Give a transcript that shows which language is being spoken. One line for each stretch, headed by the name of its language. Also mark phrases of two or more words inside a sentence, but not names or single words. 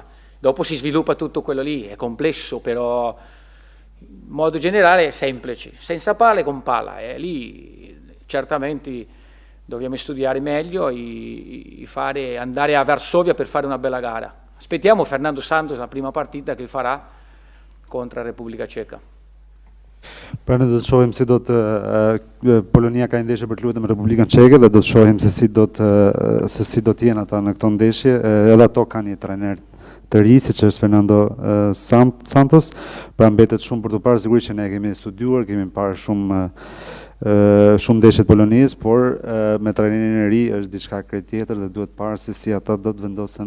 Italian: Dopo si sviluppa tutto quello lì, è complesso, però in modo generale è semplice, senza palla e con palla, e lì certamente dobbiamo studiare meglio e andare a Varsovia per fare una bella gara. Aspettiamo Fernando Santos la prima partita che farà contro la Repubblica Ceca.
Albanian: Pra ne do të shohim si do të Polonia ka ndeshje për të luajtur me Republikën Çeke dhe do të shohim se si do të jenë ata në këtë ndeshje. Edhe ato kanë një trajner të ri, siç është Fernando Santos, pra mbetet shumë për të parë, sigurisht që ne kemi studiuar, kemi parë shumë ndeshje të Polonisë, por me trajnerin e ri është diçka krejt tjetër dhe duhet parë se si ata do të vendosen.